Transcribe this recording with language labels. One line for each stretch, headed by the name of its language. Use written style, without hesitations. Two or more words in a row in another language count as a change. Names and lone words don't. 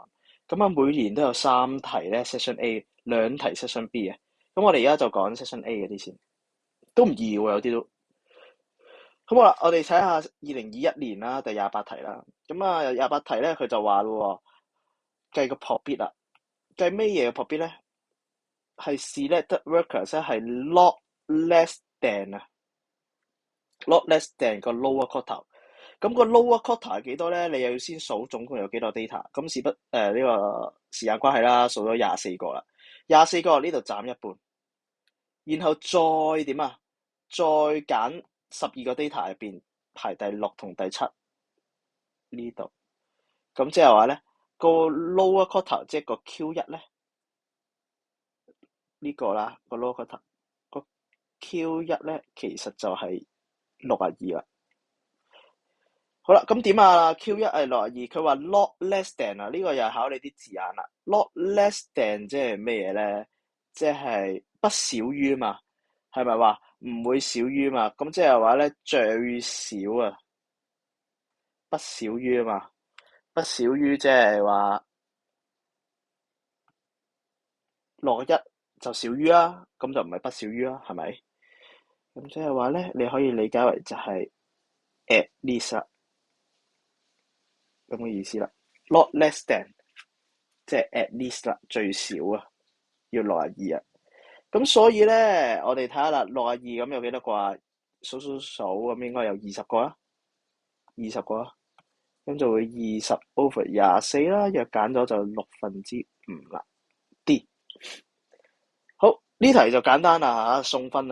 Cantonese: 咁啊每年都有3題咧
English: session A，
Cantonese: 2題
English: session B
Cantonese: 嘅。咁我哋而家就講
English: session A
Cantonese: 嗰啲先，都唔易喎，有啲都。咁好啦，我哋睇下2021年啦，第28題啦。咁啊28題咧佢就話咯喎，計個 profit 啦。計咩嘢嘅 profit 咧？係
English: selected workers
Cantonese: 咧係
English: not less than
Cantonese: 啊，
English: not less than
Cantonese: 個
English: lower quota。
Cantonese: 咁個
English: lower quota
Cantonese: 係幾多咧？你又要先數總共有幾多 data。咁事不呢個時間關係啦，數咗24個啦，24個呢度斬一半，然後再點啊？再揀12個 data 入邊排第6同第7呢度。咁即係話咧個
English: lower quota
Cantonese: 即係個 Q1咧呢個啦，個
English: lower quota。
Cantonese: Q1 咧，其實就係62啦。好啦，咁點啊？Q1 係62，佢話
English: not less than
Cantonese: 啊，呢個又係考你啲字眼啦。
English: not less than
Cantonese: 即係咩嘢咧？即係不少於嘛，係咪話唔會少於嘛？咁即係話咧最少啊，不少於啊嘛，不少於即係話61就少於啦，咁就唔係不少於啦，係咪？咁即係話咧，你可以理解為就係
English: at least
Cantonese: 啦。咁嘅意思啦 ，
English: not less than，
Cantonese: 即係
English: at least
Cantonese: 啦，最少啊，要62啊。咁所以咧，我哋睇下啦，62咁有幾多個啊？數咁應該有20個啦，20個啦。咁就會20 over 24啦，若揀咗就5/6啦。D 好，呢題就簡單啦嚇，送分啊！